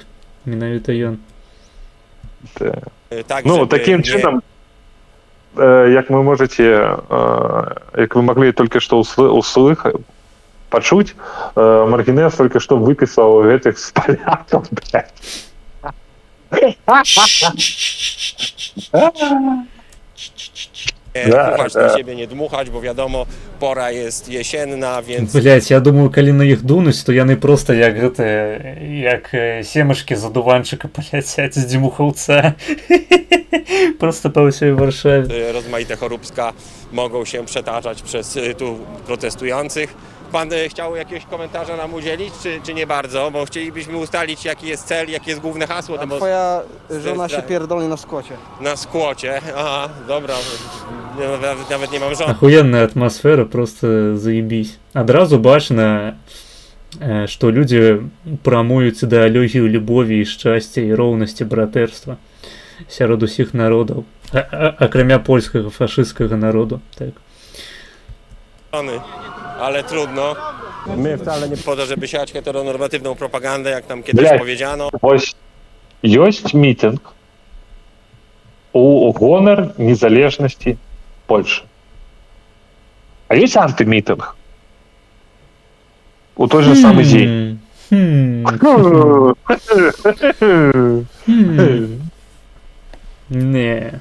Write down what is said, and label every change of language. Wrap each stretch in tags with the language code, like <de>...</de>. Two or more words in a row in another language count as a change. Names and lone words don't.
<be>Менавіта ён. Ну, такім чынам, як вы можаце, як вы маглі толькі што пачуць, Маргінес толькі што выпісаў гэтых з палякаў, блядь.</be> <pl>Dmuchać na siebie, nie dmuchać, bo wiadomo, pora jest jesienna, więc...</pl> <be>Блять, я думаю, калі на іх дунуць, то яны проста як семашкі з адуванчыка паляцяць з дзьмухаўца. Просто po ўсёй Warszawie.</be> <pl>Rozmaite choróbska mogą się przetaczać przez tu protestujących. Pan chciał jakiegoś komentarza nam udzielić, czy nie bardzo? Bo chcielibyśmy ustalić, jaki jest cel, jakie jest główne hasło. A twoja żona się pierdolnie na skłocie. Na skłocie? Aha, dobra. Nawet nie mam żony.</pl> <ru>Ахуенная атмосфера, просто заебись.</ru> <be>Адразу бачна, што людзі прамуюць ідэалогію любові і шчасця і роўнасці братэрства сярод усіх народаў, акрамя польскага фашысцкага народу. Так.</be> <pl>Ale trudno. My wcale nie po to, żeby siać heteronormatywną propagandę, jak tam kiedyś powiedziano.</pl> <be>Ось ёсць мітинг у гонар незалежнасці Польшы. А ёсць антымітинг у той же самы дзень. Не.</be>